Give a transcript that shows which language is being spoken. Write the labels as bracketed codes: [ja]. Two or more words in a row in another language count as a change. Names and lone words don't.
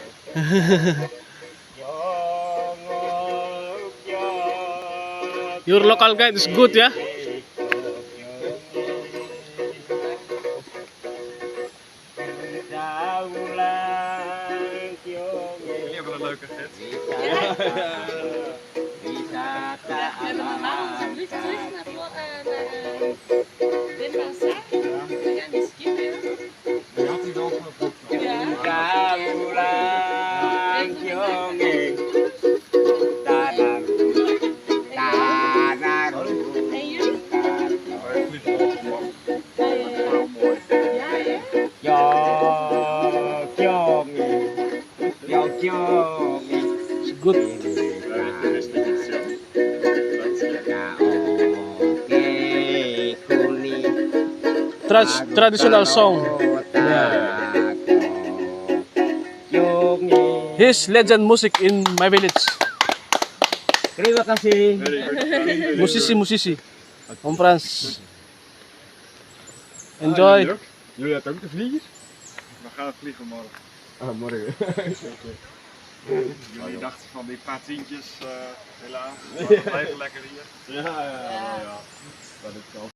[en] Your local guide is good ya. [nl] Jullie hebben een leuke gids. [id] Wisata alam. Cunca Wulang kyongeng. Tanang. Tanang. Yo kyongeng. Yo kyongeng. [en] It's good. Traditional song. His legend music in my village. [id] Terima kasih. Musisi Om Frans. [en] Enjoy. [nl] Jullie hadden ook de vliegers? We gaan vliegen morgen. Ah, morgen. Jullie dachten van die paar tientjes, helaas. Maar we blijven lekker hier. Ja. Dat is wel.